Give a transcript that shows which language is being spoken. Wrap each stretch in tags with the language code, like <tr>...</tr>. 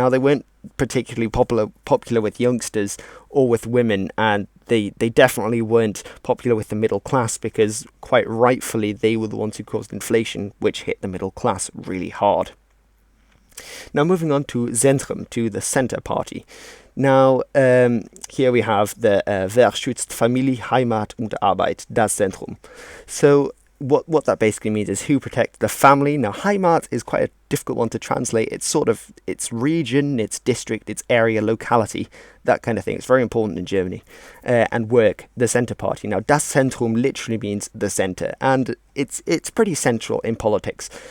<en>Now, they weren't particularly popular with youngsters or with women, and they definitely weren't popular with the middle class because, quite rightfully, they were the ones who caused inflation, which hit the middle class really hard. Now, moving on to Zentrum, to the Centre Party. Now, here we have the</en> <de>Wer schützt Familie, Heimat und Arbeit, das Zentrum.</de> <en>So, what that basically means is who protects the family. Now, Heimat is quite a difficult one to translate. It's sort of its region, its district, its area, locality, that kind of thing. It's very important in Germany. And work, the Centre Party. Now, das Zentrum literally means the centre, and it's pretty central in politics.</en>